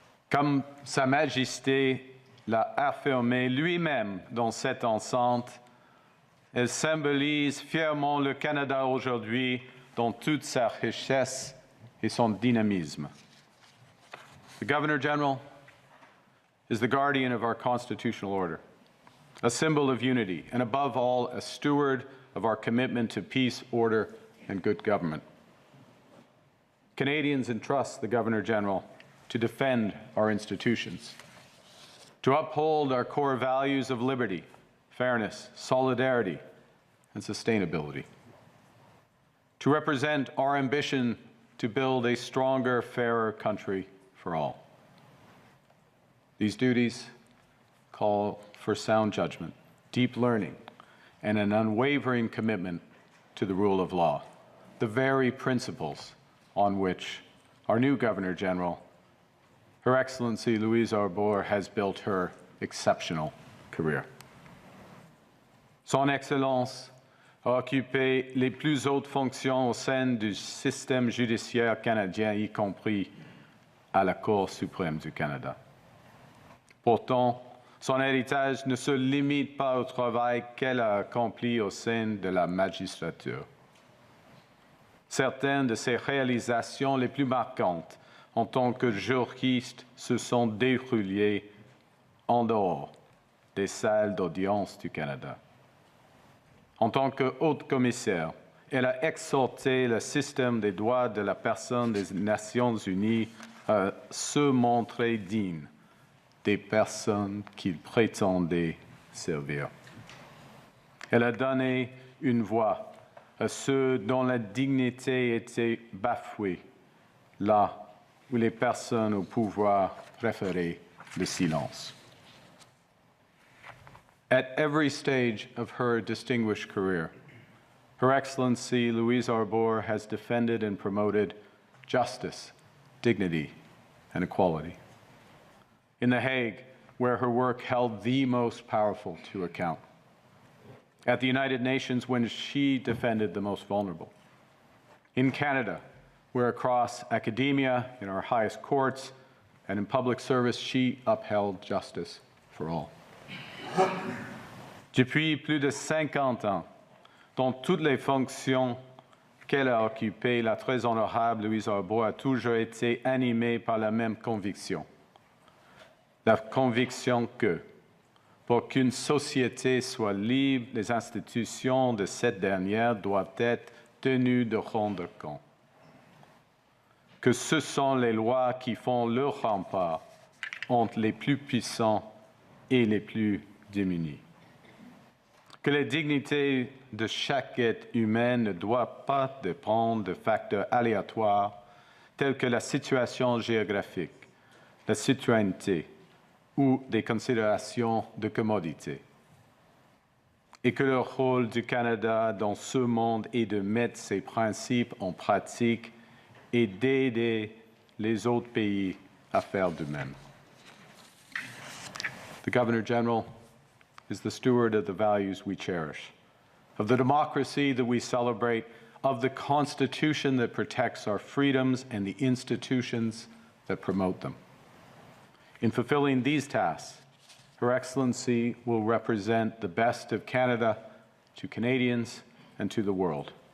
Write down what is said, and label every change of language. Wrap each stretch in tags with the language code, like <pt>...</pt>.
<fr>Comme Sa Majesté l'a affirmé lui-même dans cette enceinte, elle symbolise fièrement le Canada aujourd'hui dans toute sa richesse et son dynamisme.</fr> <en>The Governor General is the guardian of our constitutional order, a symbol of unity, and above all, a steward of our commitment to peace, order, and good government. Canadians entrust the Governor General to defend our institutions, to uphold our core values of liberty, fairness, solidarity, and sustainability, to represent our ambition to build a stronger, fairer country for all. These duties call for sound judgment, deep learning, and an unwavering commitment to the rule of law, the very principles on which our new Governor General, Her Excellency Louise Arbour, has built her exceptional career.</en> <fr>Son Excellence a occupé les plus hautes fonctions au sein du système judiciaire canadien, y compris à la Cour suprême du Canada. Pourtant, son héritage ne se limite pas au travail qu'elle a accompli au sein de la magistrature. Certaines de ses réalisations les plus marquantes en tant que juriste se sont déroulées en dehors des salles d'audience du Canada. En tant que haute commissaire, elle a exhorté le système des droits de la personne des Nations Unies à se montrer digne des personnes qu'il prétendait servir. Elle a donné une voix à ceux dont la dignité était bafouée, là où les personnes au pouvoir préféraient le silence.</fr> <en>At every stage of her distinguished career, Her Excellency Louise Arbour has defended and promoted justice, dignity, and equality. In The Hague, where her work held the most powerful to account. At the United Nations, when she defended the most vulnerable. In Canada, where across academia, in our highest courts, and in public service, she upheld justice for all.</en> <fr>Depuis plus de 50 ans, dans toutes les fonctions qu'elle a occupées, la très honorable Louise Arbour a toujours été animée par la même conviction. La conviction que, pour qu'une société soit libre, les institutions de cette dernière doivent être tenues de rendre compte. Que ce sont les lois qui font le rempart entre les plus puissants et les plus démunis. Que la dignité de chaque être humain ne doit pas dépendre de facteurs aléatoires tels que la situation géographique, la citoyenneté ou des considérations de commodité. Et que le rôle du Canada dans ce monde est de mettre ces principes en pratique et d'aider les autres pays à faire de même.</fr> <en>The Governor General is the steward of the values we cherish, of the democracy that we celebrate, of the Constitution that protects our freedoms and the institutions that promote them. In fulfilling these tasks, Her Excellency will represent the best of Canada to Canadians and to the world.</en>